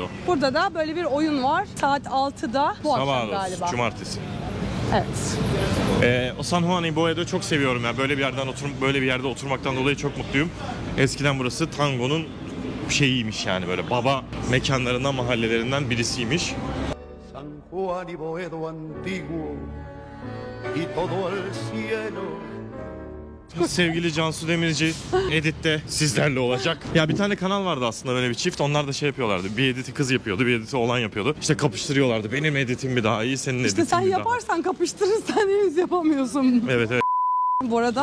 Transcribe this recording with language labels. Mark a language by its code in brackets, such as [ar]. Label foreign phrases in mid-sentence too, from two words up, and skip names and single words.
[tr] Burada da böyle bir oyun var. Saat 6'da bu akşam Sabah galiba. cumartesi. Evet. O San Juan y Boedo çok seviyorum ya. Böyle bir yerde oturmaktan dolayı çok mutluyum. Eskiden burası tangonun şeyiymiş yani böyle baba mekanlarından, mahallelerinden birisiymiş. [es] San Juan y Boedo antiguo y todo el cielo. [tr] Sevgili Cansu Demirci editte sizlerle olacak. Ya bir tane kanal vardı aslında böyle bir çift. Onlar da şey yapıyorlardı. Bir editi kız yapıyordu, bir editi oğlan yapıyordu. İşte kapıştırıyorlardı. Benim editim mi daha iyi, senin editin İşte sen mi daha? yaparsan kapıştırırsan henüz yapamıyorsun. Evet evet. Bu arada